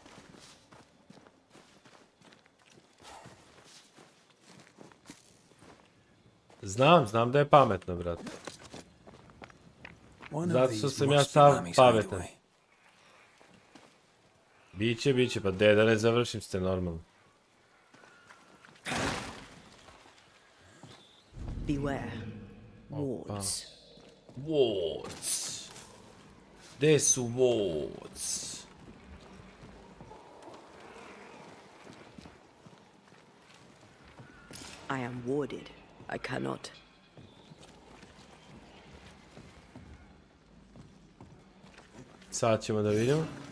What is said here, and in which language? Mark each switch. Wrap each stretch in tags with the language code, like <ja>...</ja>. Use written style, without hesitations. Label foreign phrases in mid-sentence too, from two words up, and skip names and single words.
<sr>Znam da je pametno, brate. Zato što sam ja sav pametan. Biće, pa da ne završim ste normalno.</sr> <en>Beware. Wards. Wards.</en> <sr>Gde su wards?</sr> <en>I am warded. I cannot.</en> <sr>Sad ćemo da vidimo.</sr>